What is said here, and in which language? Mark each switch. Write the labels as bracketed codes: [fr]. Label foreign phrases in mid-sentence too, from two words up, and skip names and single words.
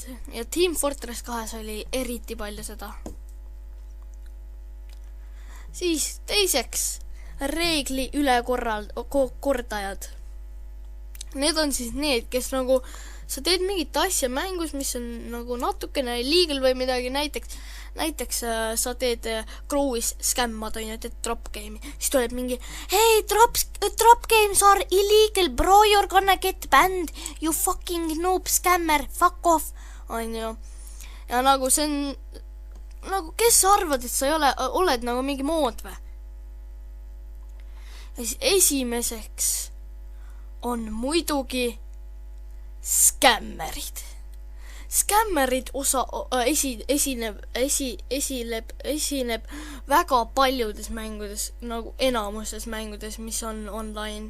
[et] Ja Team Fortress 2 oli eriti palju seda. Siis teiseks reegli ülekordajad. Need on siis need, kes nagu sa teed mingit asja mängus, mis on nagu natukene illegal või midagi, näiteks sa teed Grow'is skämmad, on ju, teed [en] drop game'i, [et] siis tuleb mingi [en] hey, drop games are illegal, bro, you're gonna get banned, you fucking noob scammer, fuck off, [et] on ju. Ja nagu see on nagu, kes sa arvad, et sa oled nagu mingi mood või? Ja siis esimeseks on muidugi skämmerid. Skämmerid esineb väga paljudes mängudes, nagu enamuses mängudes, mis on online.